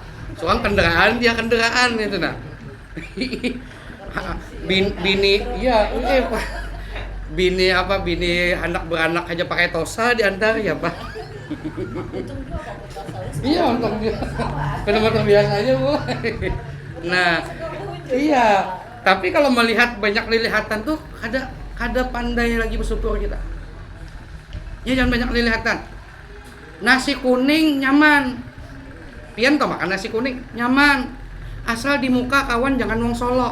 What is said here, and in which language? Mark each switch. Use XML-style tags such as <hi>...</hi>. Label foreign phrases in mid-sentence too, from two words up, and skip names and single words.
<bjn>Soal kendaraan dia kendaraan itu nah. Bini bini anak beranak aja pakai tosa diantar ya Pak.</bjn> <id>Iya, untuk benar-benar biasa aja Bu. Nah, iya.</id> <bjn>Tapi kalau melihat banyak lilihatan tuh kada pandai lagi bersyukur kita. Ya jangan banyak lilihatan. Nasi kuning nyaman. Pian toh makan nasi kuning nyaman. Asal di muka kawan jangan wong Solo.</bjn>